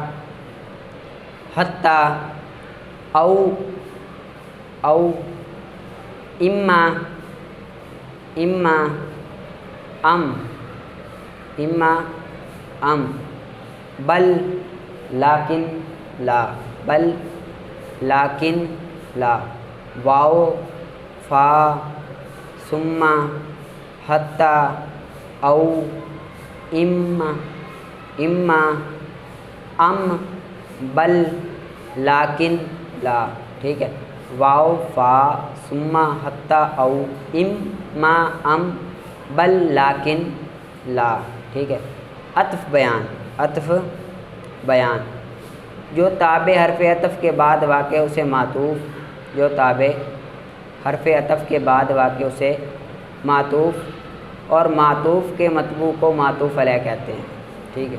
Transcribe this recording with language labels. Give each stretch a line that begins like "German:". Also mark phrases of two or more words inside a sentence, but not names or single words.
Arabic: حتی، او، او، اما، اما، ام، اما، ام، بل، لیکن، لا، بل، لیکن، لا، واو، فا، ثم، حتی، او، اما، اما، ام، بل، لیکن، لا،
Urdu: ٹھیک ہے۔
Arabic: واو، فا، ثم، حتی، او، اما، ام، بل، لیکن، لا،
Urdu: ٹھیک ہے۔ عطف بیان، عطف بیان جو تابع حرف عطف کے بعد واقع اسے معطوف، جو تابع حرف عطف کے بعد واقع اسے معطوف، اور معطوف کے مطبوع کو معطوف علیہ کہتے ہیں، ٹھیک ہے۔